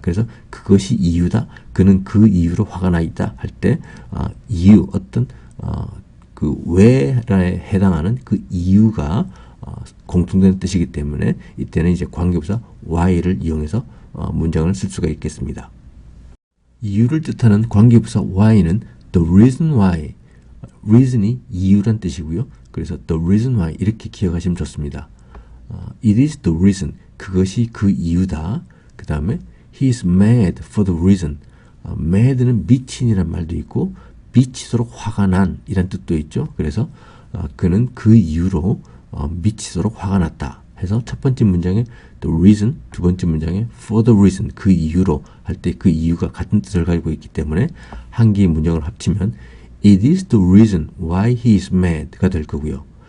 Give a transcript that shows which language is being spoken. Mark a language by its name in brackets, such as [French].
[Korean] 그래서 그것이 이유다. 그는 그 이유로 화가 나 있다 할 때 이유 어떤 그 왜에 해당하는 그 이유가 공통된 뜻이기 때문에 이때는 이제 관계부사 why를 이용해서 문장을 쓸 수가 있겠습니다. 이유를 뜻하는 관계부사 why는 [English] the reason why, [Korean] reason이 이유란 뜻이고요. 그래서 [English] the reason why [Korean] 이렇게 기억하시면 좋습니다. [English] It is the reason, [Korean] 그것이 그 이유다. 그 다음에 [English] he is mad for the reason, [Korean] mad는 미친이란 말도 있고 미치도록 화가 난 이란 뜻도 있죠. 그래서 그는 그 이유로 미치도록 화가 났다 해서 첫 번째 문장에 [English] the reason, [Korean] 두 번째 문장에 [English] for the reason, [Korean] 그 이유로 할 때 그 이유가 같은 뜻을 가지고 있기 때문에 한 개의 문장을 합치면 [English] it is the reason why he is mad [Korean] 가 될 거고요.